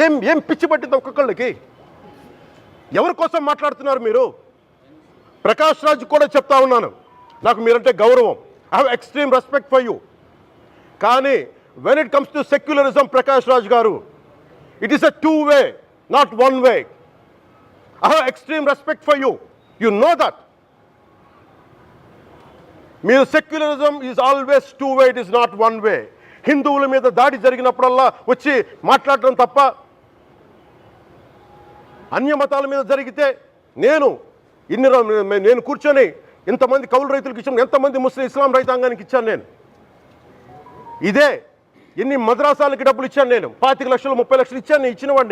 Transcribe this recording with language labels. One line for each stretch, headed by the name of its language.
Telugu: ఏం పిచ్చి పట్టింది ఒక్కొక్కళ్ళకి? ఎవరి కోసం మాట్లాడుతున్నారు మీరు? ప్రకాష్ రాజ్ కూడా చెప్తా ఉన్నాను, నాకు మీరంటే గౌరవం,
English: I have extreme respect for you. కానీ when it comes to secularism, Prakash Raj garu, it is a two-way, not one-way. I have extreme respect for you. You know that. Mere secularism is always two-way, it is not one-way.
Telugu: హిందువుల మీద దాడి జరిగినప్పుడల్లా వచ్చి మాట్లాడటం తప్ప, అన్య మతాల మీద జరిగితే నేను కూర్చొని ఇంతమంది కౌలు రైతులకు ఇచ్చాను, ఎంతమంది ముస్లిం ఇస్లాం రైతాంగానికి ఇచ్చాను నేను. ఇదే ఎన్ని మద్రాసాలకి డబ్బులు ఇచ్చాను నేను, 25 లక్షలు 30 లక్షలు ఇచ్చాను, నేను ఇచ్చినవాడిని.